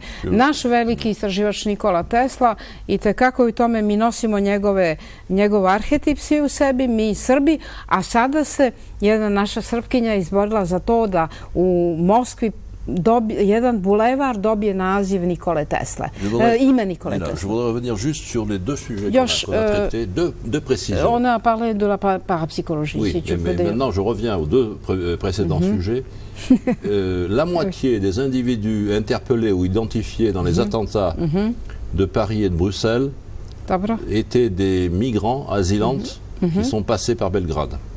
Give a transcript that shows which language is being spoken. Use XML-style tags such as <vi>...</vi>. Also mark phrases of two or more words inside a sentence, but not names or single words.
<sr>Naš veliki istraživač Nikola Tesla i tekako u tome mi nosimo njegov arhetip svi u sebi, mi Srbi, a sada se jedna naša Srpkinja izborila za to da u Moskvi jedan bulevar dobije naziv Nikole Tesle. Ime Nikole Tesle.</sr> <fr>Je voudrais revenir juste sur les deux sujets qu'on a traités, deux précisions. On a parlé de la parapsychologie, si tu peux dire. Maintenant, je reviens aux deux précédents sujets. La moitié des individus interpellés ou identifiés dans les attentats de Paris et de Bruxelles étaient des migrants asylantes qui sont passés par Belgrade.</fr>